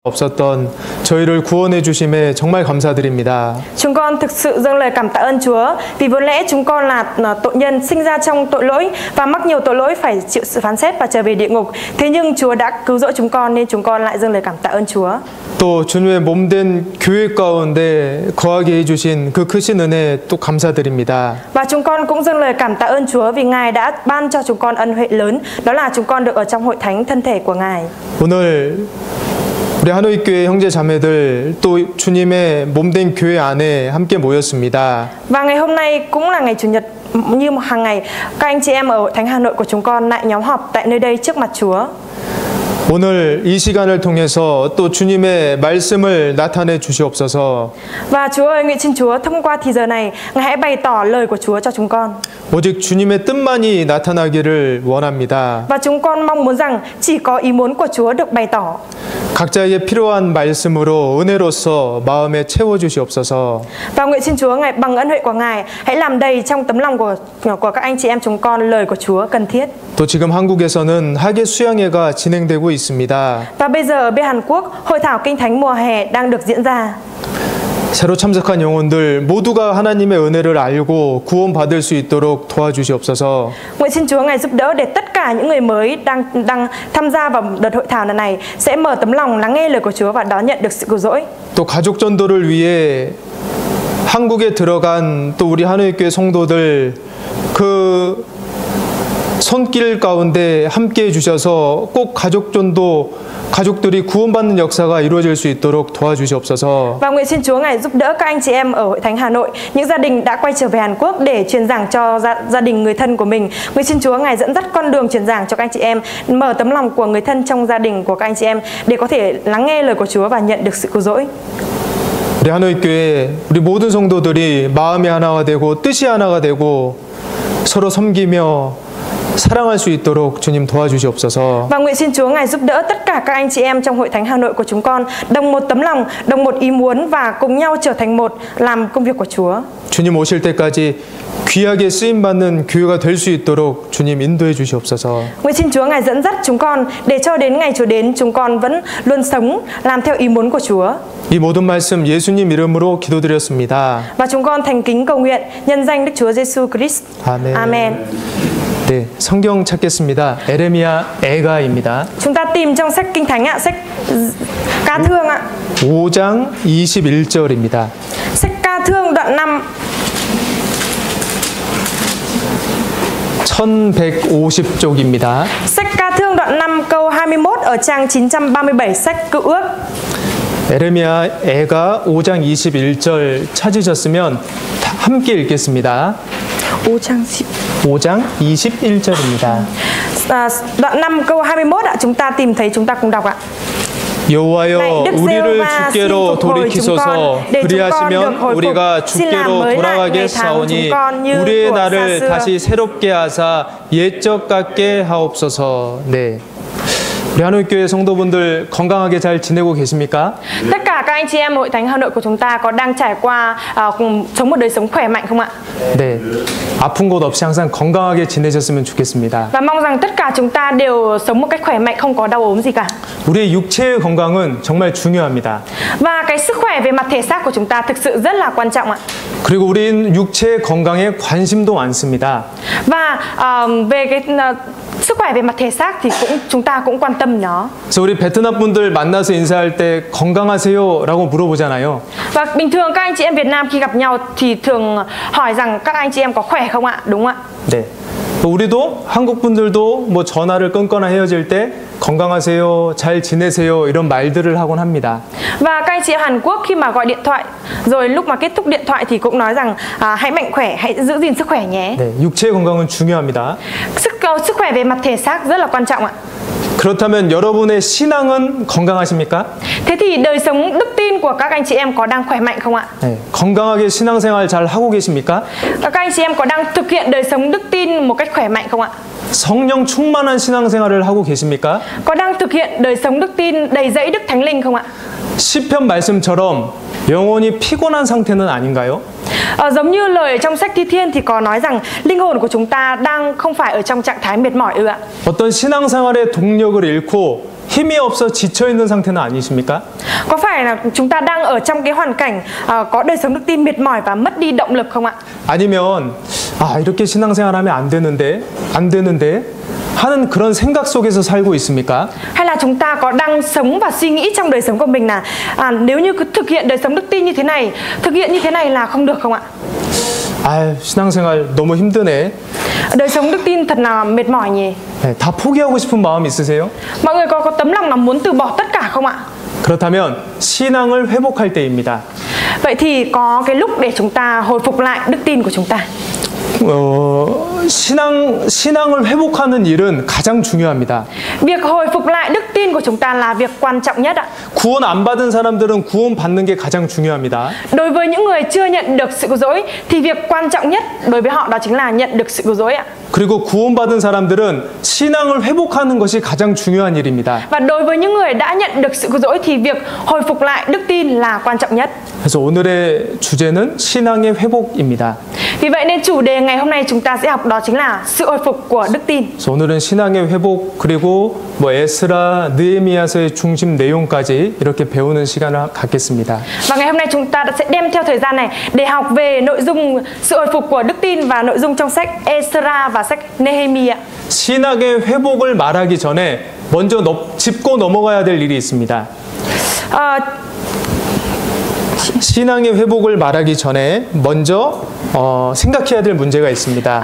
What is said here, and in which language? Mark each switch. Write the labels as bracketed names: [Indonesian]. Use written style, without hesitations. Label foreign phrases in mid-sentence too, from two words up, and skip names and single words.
[Korean] 없었던 저희를 구원해 주심에 정말 감사드립니다. [Vietnamese] Chúng con thực sự dâng lời cảm tạ ơn Chúa vì vốn lẽ chúng con là tội nhân sinh ra trong tội lỗi và mắc nhiều tội lỗi phải chịu sự phán xét và trở về địa ngục. Thế nhưng Chúa đã cứu rỗi chúng con nên chúng con lại dâng lời cảm tạ ơn Chúa. [Korean] 또 주님의 몸된 교회 가운데 거하게 해주신 그 크신 은혜 또 감사드립니다. [Vietnamese] Và chúng con cũng dâng lời cảm tạ ơn Chúa vì Ngài đã ban cho chúng con ân huệ lớn, đó là chúng con được ở trong hội thánh thân thể của Ngài. [Korean] 오늘 우리 한우익교회 형제 자매들 또 주님의 몸된 교회 안에 함께 모였습니다. [Vietnamese] Và ngày hôm nay cũng là ngày Chủ nhật, như hàng ngày các anh chị em ở hội thánh Hà Nội của chúng con lại nhóm họp tại nơi đây trước mặt Chúa. [Korean] 오늘 이 시간을 통해서 또 주님의 말씀을 나타내 주시옵소서. [Vietnamese] Và Chúa ơi, nguyện xin Chúa thông qua thì giờ này, Ngài hãy bày tỏ lời của Chúa cho chúng con. [Korean] 오직 주님의 뜻만이 나타나기를 원합니다. [Vietnamese] Và chúng con mong muốn rằng chỉ có ý muốn của Chúa được bày tỏ. [Korean] 각자에게 필요한 말씀으로 은혜로서 마음에 채워 주시옵소서. [Vietnamese] Và nguyện xin Chúa Ngài bằng ân huệ của Ngài hãy làm đầy trong tấm lòng của các anh chị em chúng con lời của Chúa cần thiết. [Korean] 또 지금 한국에서는 학예 수양회가 진행되고 있습니다. [Vietnamese] Và bây giờ ở bên Hàn Quốc, hội thảo kinh thánh mùa hè đang được diễn ra. [Korean] 새로 참석한 영혼들 모두가 하나님의 은혜를 알고 구원받을 수 있도록 도와주시옵소서. [Vietnamese] Nguyện xin Chúa Ngài giúp đỡ để tất cả những người mới đang tham gia vào đợt hội thảo lần này sẽ mở tấm lòng lắng nghe lời của Chúa và đón nhận được sự cứu rỗi. [Korean] 또 가족 전도를 위해 한국에 들어간 또 우리 한우익교회 성도들 그 손길 가운데 함께 해주셔서 꼭 가족 전도 가족들이 구원받는 역사가 이루어질 수 있도록 도와주시옵소서. [Vietnamese] Và nguyện xin Chúa Ngài giúp đỡ các anh chị em ở hội thánh Hà Nội, những gia đình đã quay trở về Hàn Quốc để truyền giảng cho gia đình người thân của mình. Nguyện xin Chúa Ngài dẫn dắt con đường truyền giảng cho các anh chị em, mở tấm lòng của người thân trong gia đình của các anh chị em để có thể lắng nghe lời của Chúa và nhận được sự cứu rỗi. [Korean] 우리 한우익교회 우리 모든 성도들이 마음이 하나가 되고 뜻이 하나가 되고 서로 섬기며 사랑할 수 있도록 주님 도와주시옵소서. [Vietnamese] Và nguyện xin Chúa Ngài giúp đỡ tất cả các anh chị em trong hội thánh Hà Nội của chúng con đồng một tấm lòng, đồng một ý muốn và cùng nhau trở thành một làm công việc của Chúa. [Korean] 주님 오실 때까지 귀하게 쓰임 받는 교회가 될 수 있도록 주님 인도해 주시옵소서. [Vietnamese] Nguyện xin Chúa Ngài dẫn dắt chúng con để cho đến ngày Chúa đến chúng con vẫn luôn sống làm theo ý muốn của Chúa. [Korean] 이 모든 말씀 예수님 이름으로 기도드렸습니다. [Vietnamese] Và chúng con thành kính cầu nguyện nhân danh Đức Chúa Giêsu Christ. [Korean] 아멘. [Vietnamese] Amen. [Korean] 네, 성경 찾겠습니다. 에레미야 애가입니다. [Vietnamese] Chúng ta tìm trong sách Kinh Thánh ạ, sách Ca Thương ạ. [Korean] 5장 21절입니다. [Vietnamese] Sách Ca Thương đoạn 5. [Korean] 1150쪽입니다. [Vietnamese] Sách Ca Thương đoạn 5 câu 21 ở trang 937 sách Cựu Ước. [Korean] 에레미야 애가 5장 21절 찾으셨으면 함께 읽겠습니다. 5장 21절입니다. [Vietnamese] Đoạn 5 câu 21 ạ, chúng ta tìm thấy chúng ta cùng đọc ạ. [Korean] 여호와여 우리를 주께로 돌이키소서. 그리하시면 우리가 주께로 돌아가게 사오니 우리의 날을 다시 새롭게 하사 옛적 같게 하옵소서. 네. 우리 한우익교회 성도분들 건강하게 잘 지내고 계십니까? [Vietnamese] Tất cả các anh chị em hội thánh Hà Nội của chúng ta có đang trải qua sống một đời sống khỏe mạnh không ạ? [Korean] 네. 아픈 곳 없이 항상 건강하게 지내셨으면 좋겠습니다. [Vietnamese] Và mong rằng tất cả chúng ta đều sống một cách khỏe mạnh, không có đau ốm gì cả. [Korean] 우리의 육체의 건강은 정말 중요합니다. [Vietnamese] Và cái sức khỏe về mặt thể xác của chúng ta thực sự rất là quan trọng ạ. [Korean] 그리고 우리는 육체의 건강에 관심도 많습니다. [Vietnamese] Và về cái sức khỏe về mặt thể xác thì chúng ta cũng quan tâm nó. [Korean] 그래서 우리 베트남 분들 만나서 인사할 때 건강하세요라고 물어보잖아요. [Vietnamese] Và bình thường các anh chị em Việt Nam khi gặp nhau thì thường hỏi rằng các anh chị em có khỏe không ạ? Đúng không ạ? [Korean] 네. 우리도 한국 분들도 뭐 전화를 끊거나 헤어질 때 건강하세요, 잘 지내세요 이런 말들을 하곤 합니다. [Vietnamese] Và các anh chị em Hàn Quốc khi mà gọi điện thoại rồi lúc mà kết thúc điện thoại thì cũng nói rằng hãy mạnh khỏe, hãy giữ gìn sức khỏe nhé. [Korean] 네, 육체의 건강은 중요합니다. [Vietnamese] Sức khỏe về mặt thể xác rất là quan trọng ạ. [Korean] 그렇다면 여러분의 신앙은 건강하십니까? [Vietnamese] Thế thì đời sống đức tin của các anh chị em có đang khỏe mạnh không ạ? [Korean] 네, 건강하게 신앙생활 잘 하고 계십니까? [Vietnamese] Các anh chị em có đang thực hiện đời sống đức tin một cách khỏe mạnh không ạ? [Korean] 성령 충만한 신앙생활을 하고 계십니까? [Vietnamese] Có đang thực hiện đời sống đức tin đầy dẫy Đức Thánh Linh không ạ? [Korean] 시편 말씀처럼 영혼이 피곤한 상태는 아닌가요? [Vietnamese] Giống như lời trong sách Thi Thiên thì có nói rằng linh hồn của chúng ta đang không phải ở trong trạng thái mệt mỏi ư ạ? [Korean] 어떤 신앙생활의 동력을 잃고 힘이 없어 지쳐 있는 상태는 아니십니까? [Vietnamese] Có phải là chúng ta đang ở trong cái hoàn cảnh có đời sống đức tin mệt mỏi và mất đi động lực không ạ? [Korean] 아니면 이렇게 신앙생활하면 안 되는데 하는 그런 생각 속에서 살고 있습니까? [Vietnamese] Hay là chúng ta có đang sống và suy nghĩ trong đời sống của mình là nếu như cứ thực hiện đời sống đức tin như thế này, thực hiện như thế này là không được không ạ? [Korean] 신앙생활 너무 힘드네. [Vietnamese] Đời sống đức tin thật là mệt mỏi nhỉ? [Korean] 네, 다 포기하고 싶은 마음 있으세요? [Vietnamese] Mọi người có tấm lòng là muốn từ bỏ tất cả không ạ? [Korean] 그렇다면 신앙을 회복할 때입니다. [Vietnamese] Vậy thì có cái lúc để chúng ta hồi phục lại đức tin của chúng ta. [Korean] 신앙을 회복하는 일은 가장 중요합니다. [Vietnamese] Việc hồi phục lại đức tin của chúng ta là việc quan trọng nhất ạ. [Korean] 구원 안 받은 사람들은 구원 받는 게 가장 중요합니다. [Vietnamese] Đối với những người chưa nhận được sự cứu rỗi thì việc quan trọng nhất đối với họ đó chính là nhận được sự cứu rỗi ạ. [Korean] 그리고 구원받은 사람들은 신앙을 회복하는 것이 가장 중요한 일입니다. [Vietnamese] Và đối với những người đã nhận được sự cứu rỗi thì việc hồi phục lại đức tin là quan trọng nhất. [Korean] 그래서 오늘의 주제는 신앙의 회복입니다. [Vietnamese] Vì vậy nên chủ đề ngày hôm nay chúng ta sẽ học đó chính là sự hồi phục của đức tin. [Korean] 그래서 오늘은 신앙의 회복 그리고 에스라, 느헤미야서의 중심 내용까지 이렇게 배우는 시간을 갖겠습니다. [Vietnamese] Và ngày hôm nay chúng ta sẽ đem theo thời gian này để học về nội dung sự hồi phục của đức tin và nội dung trong sách Esra và sách Nehemia. [Korean] 신앙의 회복을 말하기 전에 먼저 짚고 넘어가야 될 일이 있습니다. 신앙의 회복을 말하기 전에 먼저 생각해야 될 문제가 있습니다.